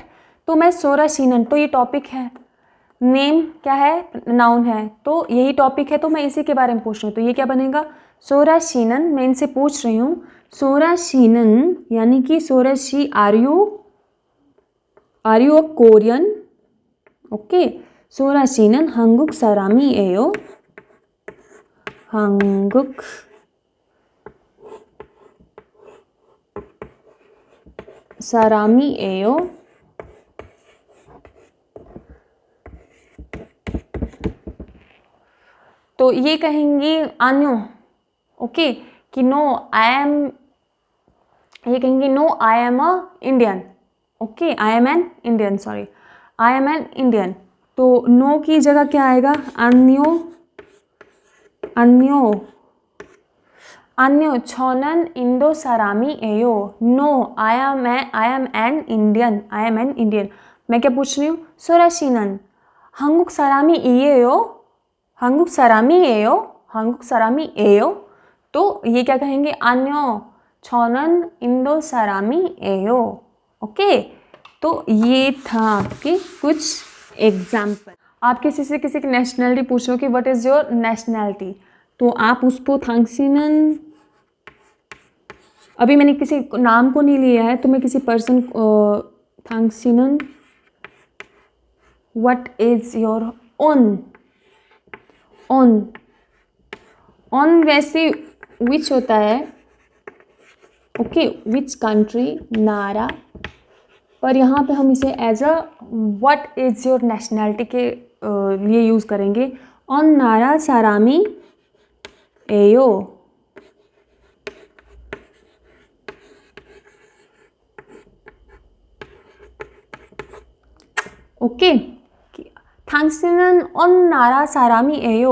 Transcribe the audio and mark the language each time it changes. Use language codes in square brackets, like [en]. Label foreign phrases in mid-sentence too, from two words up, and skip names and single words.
[hi] तो मैं सोराशीनन, तो ये टॉपिक है, नेम क्या है, नाउन है, तो यही टॉपिक है, तो मैं इसी के बारे में पूछ रही हूँ, तो ये क्या बनेगा, सोराशीनन। मैं इनसे पूछ रही हूँ सोराशीनन यानी कि सोराशी [en] are you a Korean, okay. [ko] सोराशीनन 한국 사람이에요, 한국 사람이에요। [hi] तो ये कहेंगी [en] आन्यो, okay, कि no I am [hi] ये कहेंगे [en] no I am a Indian, okay, I am an Indian, sorry, I am an Indian. [hi] तो नो की जगह क्या आएगा, [ko] 아니요, 아니요, 아니요 저는 인도 사람이에요. [en] No I am an Indian, I am an Indian. [hi] मैं क्या पूछ रही हूँ, [ko] 소라씨는 한국 사람이에요, 한국 사람이에요, 한국 사람이에요। [hi] तो ये क्या कहेंगे, [ko] 아니요 저는 인도 사람이에요. [hi] ओके, तो ये था आपके कुछ एग्जाम्पल। आप किसी से किसी की नेशनलिटी पूछ रहे हो कि [en] what is your nationality, [hi] तो आप उसको थांगसीनन, अभी मैंने किसी नाम को नहीं लिया है, तो मैं किसी पर्सन थांगसीनन [en] what is your [ko] 어느, 어느, 어느 [hi] वैसे विच होता है, ओके, [en] which country, [hi] नारा, पर यहाँ पे हम इसे [en] as a what is your nationality [hi] के लिए यूज़ करेंगे। [ko] 어느 나라 사람이에요, ओके, 당신은 어느 나라 사람이에요.